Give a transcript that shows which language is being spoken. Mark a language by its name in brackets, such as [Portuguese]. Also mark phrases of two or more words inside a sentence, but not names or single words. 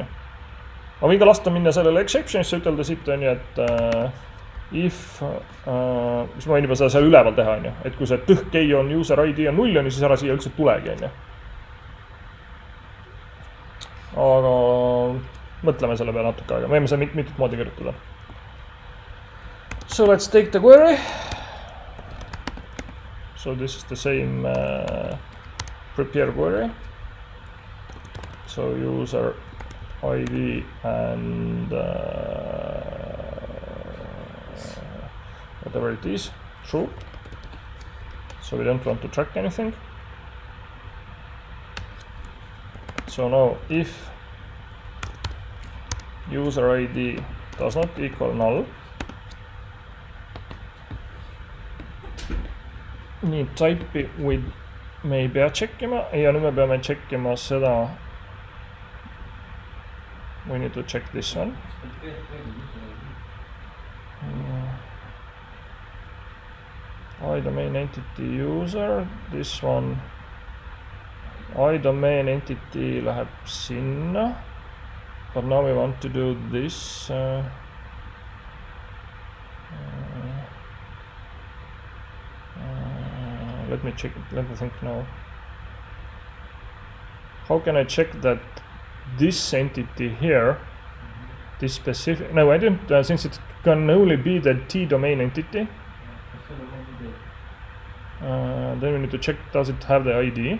[Estonian] Ma võin ka lasta minna sellele exceptionisse, ütelda siit on ju, et if, mis ma võin juba seda seal üleval teha on ju, et kui see tõhkei on user ID on 0 on ju, siis ära siia üldse tulegi on ju. Aga mõtleme selle peale natuke aega, me võime seda mitut moodi kirjutada. [English] So let's take the query. So this is the same prepare query. So user ID and whatever it is, true. So we don't want to track anything. So now if user ID does not equal null, [Estonian] nii type'i me ei pea checkima ja nüüd me peame checkima seda. [English] We need to check this one. iDomain entity user, this one. iDomain entity [Estonian] läheb sinna. [English] But now we want to do this. Let me check it. Let me think now. how can I check that this entity here, this specific, no, I didn't, since it can only be the T-domain entity, then we need to check does it have the ID.